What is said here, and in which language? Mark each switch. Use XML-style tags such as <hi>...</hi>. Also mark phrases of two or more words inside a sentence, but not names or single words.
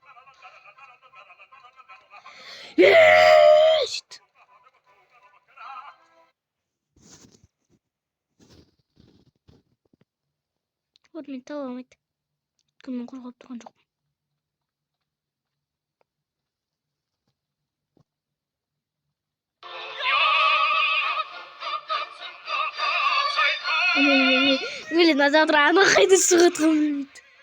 <kk>Вот мен таба алмайды. Кіммен қорғап тұрған жоқпын. Блин,</kk> <ru>а завтра она</ru> <kk>қайда шығатқанын білмейді.</kk>